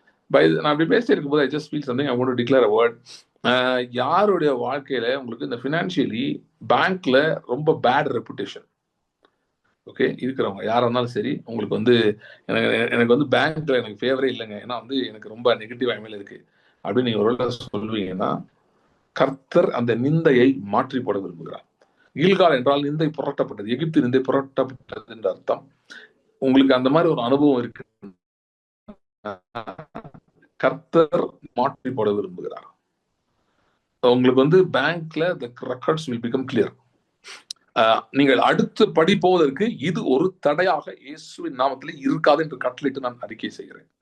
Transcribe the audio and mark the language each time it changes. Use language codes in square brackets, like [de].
[ta] நான் அப்படி பேசி இருக்கும்போது [en] I just feel something, I want to declare a word. [ta] யாருடைய வாழ்க்கையில உங்களுக்கு இந்த ஃபினான்ஷியலி பேங்க்ல ரொம்ப பேட் ரெப்புடேஷன், ஓகே, இருக்கிறவங்க யாரா இருந்தாலும் சரி, உங்களுக்கு எனக்கு பேங்க்ல எனக்கு ஃபேவரே இல்லைங்க, ஏன்னா எனக்கு ரொம்ப நெகட்டிவ் ஐமேல் இருக்கு அப்படின்னு நீங்க ஒரு சொல்லுவீங்கன்னா, கர்த்தர் அந்த நிந்தையை மாற்றி போட விரும்புகிறார். கீழ்கால் என்றால் நிந்தை புரட்டப்பட்டது, எகிப்து நிந்தை புரட்டப்பட்டது என்ற அர்த்தம். உங்களுக்கு அந்த மாதிரி ஒரு அனுபவம் இருக்கு, கர்த்தர் மாற்றி போட விரும்புகிறார். உங்களுக்கு பேங்க்ல [en] the records will become clear. [ta] நீங்கள் அடுத்து படி போவதற்கு இது ஒரு தடையாக இயேசுவின் நாமத்தில் இருக்காது என்று கட்டளையிட்டு நான் அறிக்கை செய்கிறேன்.